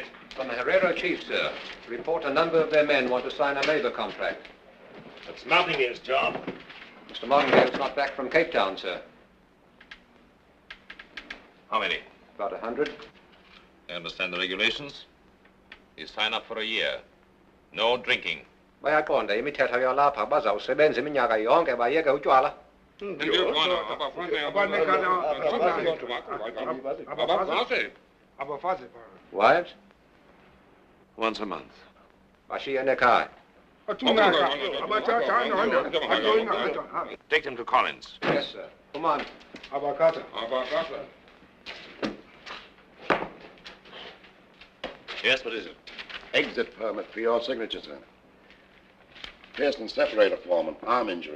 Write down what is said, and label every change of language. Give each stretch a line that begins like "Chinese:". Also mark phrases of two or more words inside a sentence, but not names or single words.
English: From the Herrero chief, sir. Report a number of their men want to sign a labor contract. That's Martingale's job. Mr. Martingale's not back from Cape Town, sir. How many? About 100. You understand the regulations? You sign up for a year. No drinking.
Xhosa: Bayakonda, imithetho yalapha bazawusebenza iminyaka yonke bayeke utywala.
English: Wives? Once a month.
Xhosa: Bashiya nekhaya.
English: Take them to Collins. Yes, sir. Come on. Yes, what is it? Exit permit for your signature, sir. Pearson separator form and arm injury.